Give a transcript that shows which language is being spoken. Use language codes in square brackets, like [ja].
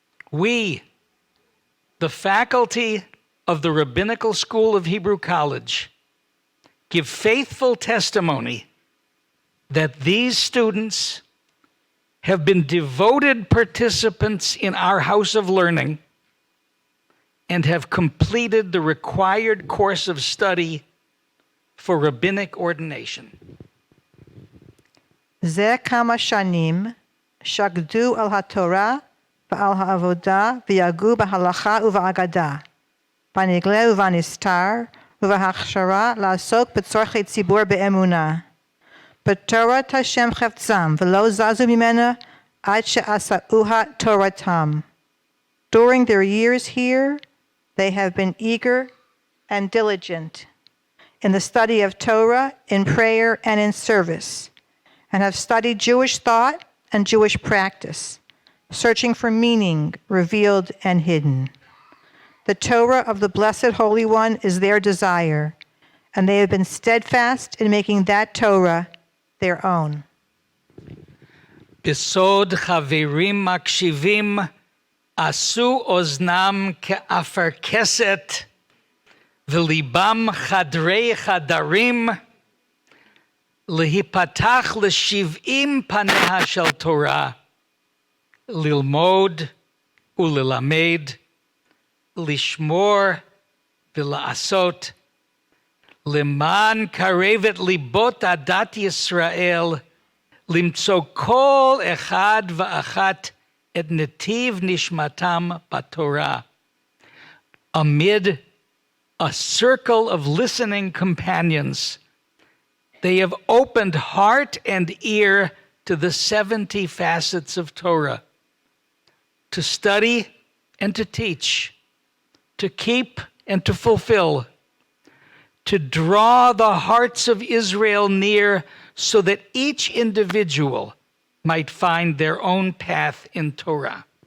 [en] We, the faculty of the Rabbinical School of Hebrew College, give faithful testimony that these students have been devoted participants in our house of learning and have completed the required course of study for rabbinic ordination. [he] זה כמה שנים שקדו על התורה ועל העבודה ויגעו בהלכה ובאגדה, בנגלה ובנסתר ובהכשרה לעסוק בצורכי ציבור באמונה. בתורת השם חפצם ולא זזו ממנה עד שעשאוה תורתם. [en] During their years here, they have been eager and diligent in the study of Torah, in prayer, and in service, and have studied Jewish thought and Jewish practice, searching for meaning revealed and hidden. The Torah of the Blessed Holy One is their desire, and they have been steadfast in making that Torah their own. [he] בסוד חברים מקשיבים, עשו אוזנם כאפרכסת, וליבם חדרי חדרים, להיפתח ל70 פניה של תורה, ללמוד וללמד, לשמור ולעשות, למען קרב את ליבות עדת ישראל, למצוא כל אחד ואחת את נתיב נשמתם בתורה. [en] Amid a circle of listening companions, they have opened heart and ear to the 70 facets of Torah, to study and to teach, to keep and to fulfill, to draw the hearts of Israel near so that each individual might find their own path in Torah.